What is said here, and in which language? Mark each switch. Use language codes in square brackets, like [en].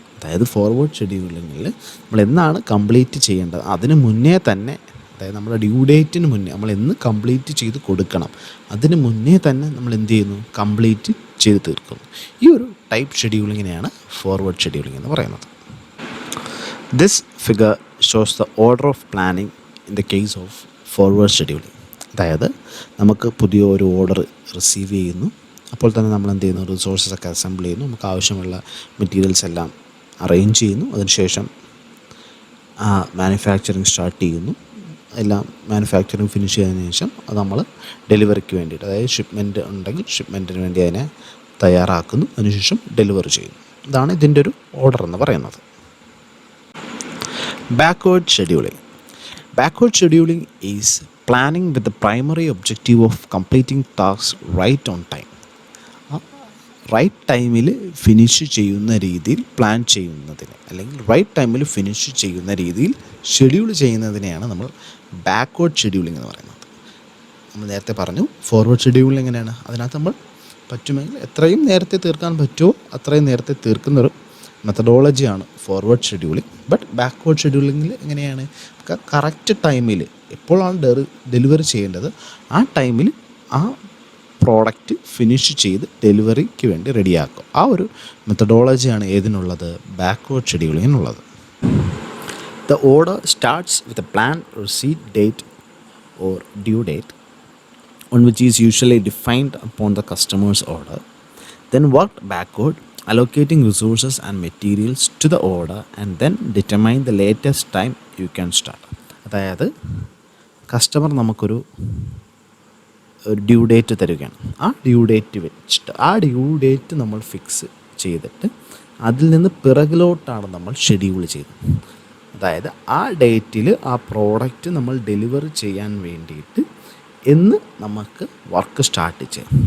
[ml] അതായത് ഫോർവേഡ് ഷെഡ്യൂളിങ്ങിൽ നമ്മൾ എന്നാണ് കംപ്ലീറ്റ് ചെയ്യേണ്ടത് അതിന് മുന്നേ തന്നെ, അതായത് നമ്മുടെ ഡ്യൂ ഡേറ്റിന് മുന്നേ നമ്മൾ എന്ന് കംപ്ലീറ്റ് ചെയ്ത് കൊടുക്കണം, അതിന് മുന്നേ തന്നെ നമ്മൾ എന്ത് ചെയ്യുന്നു? കംപ്ലീറ്റ് ചെയ്ത് തീർക്കുന്നു. ഈ ഒരു ടൈപ്പ് ഷെഡ്യൂളിങ്ങിനെയാണ് ഫോർവേഡ് ഷെഡ്യൂളിംഗ് എന്ന് പറയുന്നത്. [en] This figure shows the order of planning in the case of forward scheduling. [ml] അതായത് നമുക്ക് പുതിയ ഒരു ഓർഡർ റിസീവ് ചെയ്യുന്നു, അപ്പോൾ തന്നെ നമ്മൾ എന്ത് ചെയ്യുന്നു? റിസോഴ്സസ് ഒക്കെ അസംബിൾ ചെയ്യുന്നു, നമുക്ക് ആവശ്യമുള്ള മെറ്റീരിയൽസ് എല്ലാം അറേഞ്ച് ചെയ്യുന്നു, അതിനുശേഷം മാനുഫാക്ചറിങ് സ്റ്റാർട്ട് ചെയ്യുന്നു, എല്ലാം മാനുഫാക്ചറിങ് ഫിനിഷ് ചെയ്തതിന് ശേഷം അത് നമ്മൾ ഡെലിവറിക്ക് വേണ്ടിയിട്ട്, അതായത് ഷിപ്മെൻറ്റ് ഉണ്ടെങ്കിൽ ഷിപ്മെൻറ്റിന് വേണ്ടി അതിനെ തയ്യാറാക്കുന്നു, അതിനുശേഷം ഡെലിവറി ചെയ്യുന്നു. ഇതാണ് ഇതിൻ്റെ ഒരു ഓർഡർ എന്ന് പറയുന്നത്. Backward scheduling. [en] Backward scheduling is planning with the primary objective of completing tasks right on time. [ml] Right ടൈമിൽ ഫിനിഷ് ചെയ്യുന്ന രീതിയിൽ പ്ലാൻ ചെയ്യുന്നതിന്, അല്ലെങ്കിൽ റൈറ്റ് ടൈമിൽ ഫിനിഷ് ചെയ്യുന്ന രീതിയിൽ ഷെഡ്യൂൾ ചെയ്യുന്നതിനെയാണ് നമ്മൾ ബാക്ക്വേർഡ് ഷെഡ്യൂളിംഗ് എന്ന് പറയുന്നത്. നമ്മൾ നേരത്തെ പറഞ്ഞു ഫോർവേഡ് ഷെഡ്യൂളിംഗ് എങ്ങനെയാണ്, അതിനകത്ത് നമ്മൾ പറ്റുമെങ്കിൽ എത്രയും നേരത്തെ തീർക്കാൻ പറ്റുമോ അത്രയും നേരത്തെ തീർക്കുന്നൊരു മെത്തഡോളജിയാണ് ഫോർവേഡ് ഷെഡ്യൂളിംഗ്. ബട്ട് ബാക്ക്വേർഡ് ഷെഡ്യൂളിങ്ങിൽ എങ്ങനെയാണ്, കറക്റ്റ് ടൈമിൽ എപ്പോഴാണ് ഡെലിവറി ചെയ്യേണ്ടത് ആ ടൈമിൽ ആ പ്രോഡക്റ്റ് ഫിനിഷ് ചെയ്ത് ഡെലിവറിക്ക് വേണ്ടി റെഡിയാക്കും. ആ ഒരു മെത്തഡോളജിയാണ് ഏതിനുള്ളത്, backward ഷെഡ്യൂളിങ്ങിനുള്ളത്. [en] The order starts with a plan receipt date or due date on which is usually defined upon the customer's order, then worked backward, allocating resources and materials to the order, and then determine the latest time you can start. [ml] അതായത് customer നമുക്കൊരു due date തരികയാണ്. ആ due date വെച്ചിട്ട് ആ due date നമ്മൾ fix ചെയ്തിട്ട് അതിൽ നിന്ന് പിറകിലോട്ടാണ് നമ്മൾ ഷെഡ്യൂൾ ചെയ്തത്. അതായത് ആ ഡേറ്റിൽ ആ പ്രോഡക്റ്റ് നമ്മൾ ഡെലിവറി ചെയ്യാൻ വേണ്ടിയിട്ട് എന്ന് നമുക്ക് വർക്ക് സ്റ്റാർട്ട് ചെയ്യാം.